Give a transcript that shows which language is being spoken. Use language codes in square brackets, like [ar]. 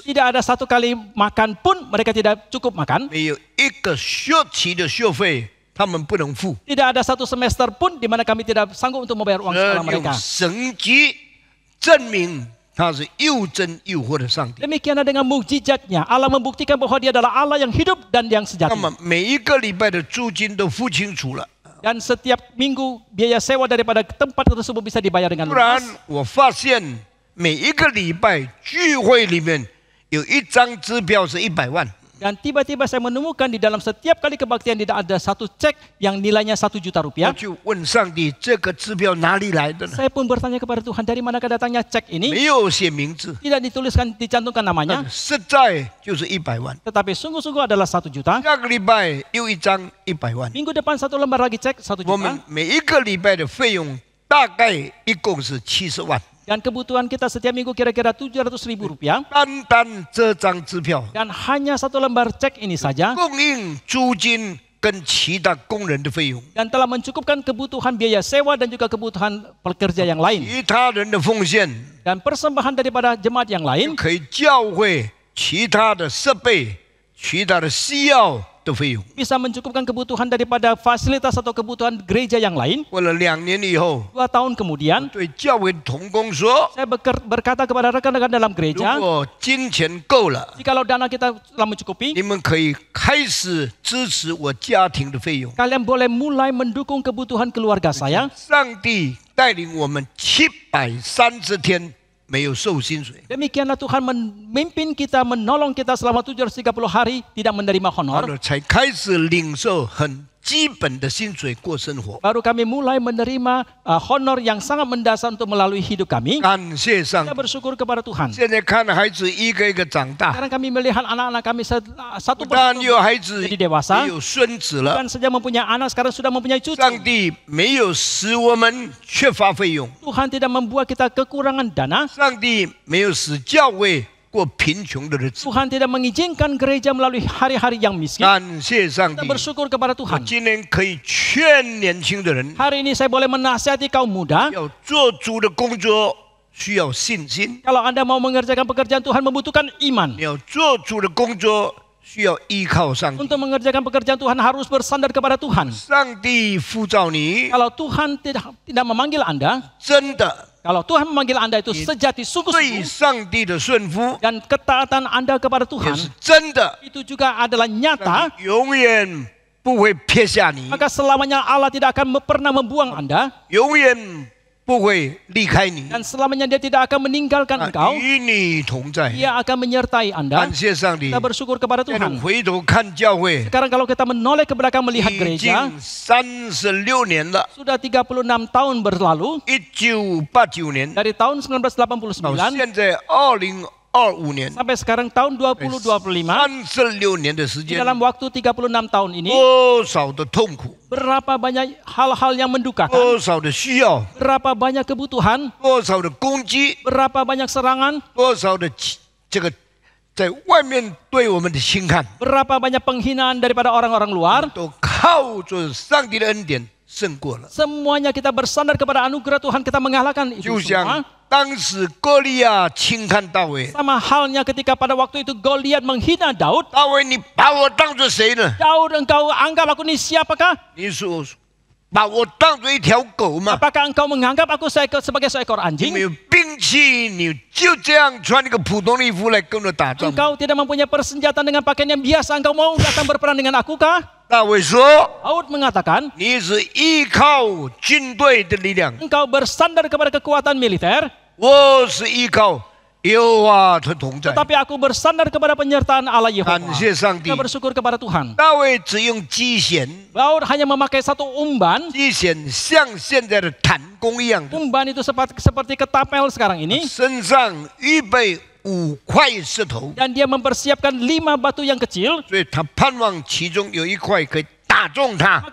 [id] Tidak ada satu kali makan pun mereka tidak cukup makan. [zh] 没有一个学期的学费他们不能付。 [id] Tidak ada satu semester pun di mana kami tidak sanggup untuk membayar uang sekolah mereka. [zh] 神迹证明他是又真又活的上帝。 [id] Demikianlah dengan mukjizatnya, Allah membuktikan bahwa Dia adalah Allah yang hidup dan yang sejati. [zh] 么每一个礼拜的租金都付清楚了， [id] Dan setiap minggu biaya sewa daripada tempat tersebut bisa dibayar dengan [zh] 突然 [id] lunas. [zh] 我发现每一个礼拜聚会里面有一张支票是100万， [id] Dan tiba-tiba saya menemukan di dalam setiap kali kebaktian tidak ada satu cek yang nilainya 1 juta [zh] 我 [id] rupiah. [zh] 就问上帝，这个支票哪里来的呢？ [id] Saya pun bertanya kepada Tuhan, dari manakah datangnya cek ini? [zh] 没有写名字， [id] Tidak dituliskan, dicantumkan namanya, [zh] 实在就是100万。 [id] tetapi sungguh-sungguh adalah 1 juta. [zh] 下个礼拜又一张100万， [id] Minggu depan satu lembar lagi cek 1 [zh] 我们每一个礼拜的费用大概一共是70万。 [id] Dan kebutuhan kita setiap minggu kira-kira 700.000 rupiah. [zh] 单单这张支票 [id] Dan hanya satu lembar cek ini saja [zh] 供应租金跟其他工人的费用， [id] dan telah mencukupkan kebutuhan biaya sewa dan juga kebutuhan pekerja yang lain. [zh] 其他人的奉献 [id] Dan persembahan daripada jemaat yang lain [zh] 可以教会其他的设备、其他的需要的费用。 [id] bisa mencukupkan kebutuhan daripada fasilitas atau kebutuhan gereja yang lain. [zh] 过了2年以后， [id] 2 tahun kemudian [zh] 对教会同工说， [id] saya berkata kepada rekan-rekan dalam [zh] 如 [id] gereja, [zh] 果金钱够了， [id] jikalau dana kita telah mencukupi, [zh] 你们可以开始支持我家庭的费用。 [id] kalian boleh mulai mendukung kebutuhan keluarga saya. [zh] 上帝带领我们730天没有收薪水， [id] Demikianlah Tuhan memimpin kita, menolong kita selama 730 hari tidak menerima [zh] 然 [id] honor. [zh] 后才开始领受很基本的薪水过生活。 [id] Baru kami mulai menerima honor yang sangat mendasar untuk melalui hidup kami. [zh] 感谢上 [id] Kita [zh] 帝！ [id] bersyukur kepada Tuhan. [zh] 现在看孩子一个一个长大， [id] Sekarang kami melihat anak-anak kami satu [zh] 不但 [id] persatu [zh] 有孩子， [id] jadi dewasa, [zh] 也有孙子了。 [id] dan sejak mempunyai anak sekarang sudah mempunyai cucu. [zh] 上帝没有使我们缺乏费用， [id] Tuhan tidak membuat kita kekurangan dana. [zh] 上帝没有使教会过贫穷的日子。 [id] Tuhan tidak mengizinkan gereja melalui hari-hari yang miskin. [zh] 感谢上 [id] Kita [zh] 帝！ [id] bersyukur kepada [zh] 我 [id] Tuhan. [zh] 今天可以劝年轻的人， [id] Hari ini saya boleh menasihati kaum muda. [zh] 要做主的工作需要信心， [id] Kalau Anda mau mengerjakan pekerjaan Tuhan membutuhkan iman. [zh] 要做主的工作需要依靠上帝。 [id] Untuk mengerjakan pekerjaan Tuhan harus bersandar kepada Tuhan. [zh] 上帝呼召你， [id] Kalau Tuhan tidak memanggil Anda, [zh] 真的 [id] kalau Tuhan memanggil Anda itu sejati [zh] 对 [id] sungguh-sungguh [zh] 上帝的顺服 [id] dan ketaatan Anda kepada [zh] 也 [id] Tuhan [zh] 是真的， [id] itu juga adalah nyata, [zh] 永远不会撇下你， [id] maka selamanya Allah tidak akan pernah membuang Anda [zh] 永远不会离开你， [id] dan selamanya Dia tidak akan meninggalkan engkau. [zh] 与你同在。 [id] Dia akan menyertai Anda. [zh] 感谢上帝 [id] Kita！ bersyukur kepada [zh] 现在 [id] Tuhan. [zh] 回头看教会， [id] Sekarang kalau kita menoleh ke belakang melihat [zh] 已 [id] gereja, [zh] 经36年了。 [id] sudah 36 tahun berlalu [zh] 1989年 [id] dari tahun [zh] 到 [id] 1989 [zh] 现在2025年， [id] sampai sekarang tahun 2025. [zh] 36年的时 [id] Di [zh] 间， [id] dalam waktu 36 tahun ini, [zh] 多少的痛苦， [id] berapa banyak hal-hal yang mendukakan, [zh] 多少的需要， [id] berapa banyak kebutuhan, [zh] 多少的攻击， [id] berapa banyak serangan, [zh] 多少的这个在外面对我们的轻看， [id] berapa banyak penghinaan daripada orang-orang luar. [zh] 都靠着上帝的恩典胜过了。 [id] Semuanya kita bersandar kepada anugerah Tuhan, kita mengalahkan itu semua. [zh] 像当时歌利亚轻看大卫， [id] Sama halnya ketika pada waktu itu Goliat menghina Daud. [zh] 大卫，你把我当作谁呢？ [id] Daud, engkau anggap aku ni siapakah? [zh] 你说把我当作一条狗吗？ [id] Apakah engkau menganggap aku sebagai seekor [zh] 你 [id] anjing? [zh] 没有兵器，你就这样穿一个普通的衣服来跟我打仗吗？ [id] Engkau tidak mempunyai persenjataan dengan pakaian yang biasa. Engkau mau datang berperang dengan aku kah? [zh] 大卫说 [id] Daud mengatakan,：“ [zh] 你是依靠军队的力量， [id] engkau bersandar kepada kekuatan militer, [zh] 我是依靠耶和华的同在。 [id] tetapi aku bersandar kepada penyertaan Allah [zh] 感 [id] Yehova. [zh] 谢上帝 [id] Kita，bersyukur kepada Tuhan. [zh] 大卫只用机弦， [id] Daud hanya memakai satu umban. [zh] 机弦像现在的弹弓一样的， [id] Umban itu seperti ketapel sekarang ini. [zh] 身上预备5块石头， [id] Dan dia mempersiapkan 5 batu yang kecil. [zh] 所以他盼望其中有一块可以打中他。